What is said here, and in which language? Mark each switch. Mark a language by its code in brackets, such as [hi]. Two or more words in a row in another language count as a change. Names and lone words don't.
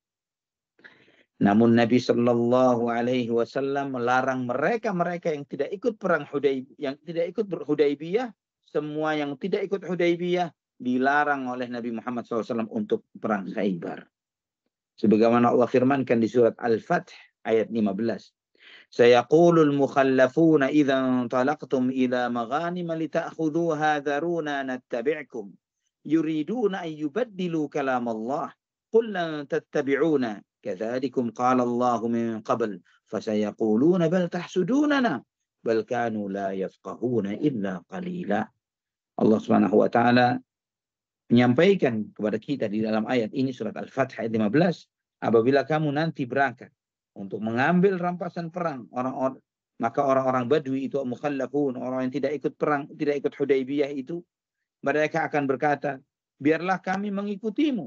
[id] Namun Nabi [ar] صلى الله عليه وسلم [id] melarang mereka yang tidak ikut perang Hudaybiyah, yang tidak ikut Hudaybiyah, semua yang tidak ikut Hudaybiyah dilarang oleh Nabi Muhammad SAW untuk perang Khaybar. Sebagaimana Allah firmankan di surat Al-Fath ayat 15. [ar] سيقول المخلفون إذا انطلقتم إلى مغانم لتأخذوها ذرونا نتبعكم يريدون أن يبدلوا كلام الله قل لن تتبعونا كذلكم قال الله من قبل فسيقولون بل تحسدوننا بل كانوا لا يفقهون إلا قليلا. [id] Allah [ar] سبحانه و تعالى [id] menyampaikan kepada kita di dalam ayat ini surat Al-Fath ayat 15, apabila kamu nanti berangkat untuk mengambil rampasan perang maka orang-orang Badui itu mukhallafun, orang yang tidak ikut perang, tidak ikut Hudaybiyah itu, mereka akan berkata, biarlah kami mengikutimu.